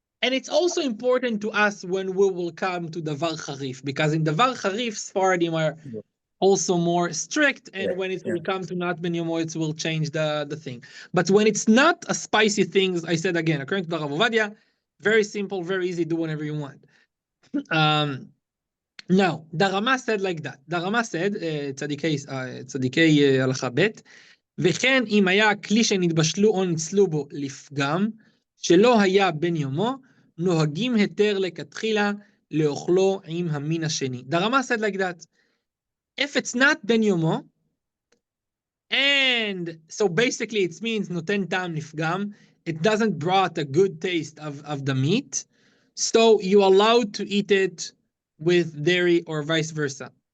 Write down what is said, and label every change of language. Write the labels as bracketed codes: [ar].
[en] And it's also important to us when we will come to the Var Charif, because in the Var Charif, Sephardim are also more strict, and when it will come to not ben yomo, it will change the thing. But when it's not a spicy thing, I said again, according to the Rav Ovadia, very simple, very easy, do whatever you want. Now, the Rama said like that. The Rama said, [he] tzadikei הלכה ב', וכן אם היה כלי שנתבשלו או ניצלו בו לפגם, שלא היה בן יומו, נוהגים היתר לכתחילה לאוכלו עם המין השני. [en] The Rama said like that. If it's not ben yomo, and so basically it means [he] noten tam nifgam, [en] it doesn't brought a good taste of the meat, so you allowed to eat it with dairy or vice versa.